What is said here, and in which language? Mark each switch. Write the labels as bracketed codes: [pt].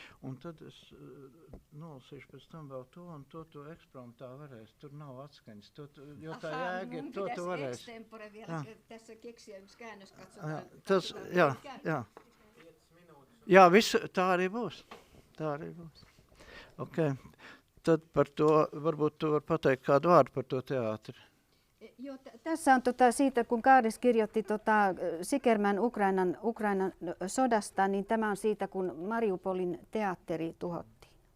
[lv] Un tad es nolasīšu pēc tam vēl to, un to ekspromptā varēs. Tur nav atskaņas, jo tā jēga ir, to varēs. [fi] Vielä tässä keksiä yksi käännös, katsotaan. [lv] Jā. Jā, visu, tā arī būs. Okay. Tad par to, varbūt tu var pateikt kādu vārdu par to teātri. [fi] Joo, tässä on siitä, kun Kaaris kirjoitti Sikermän Ukrainan sodasta, niin tämä on siitä, kun Mariupolin teatteri tuhottiin.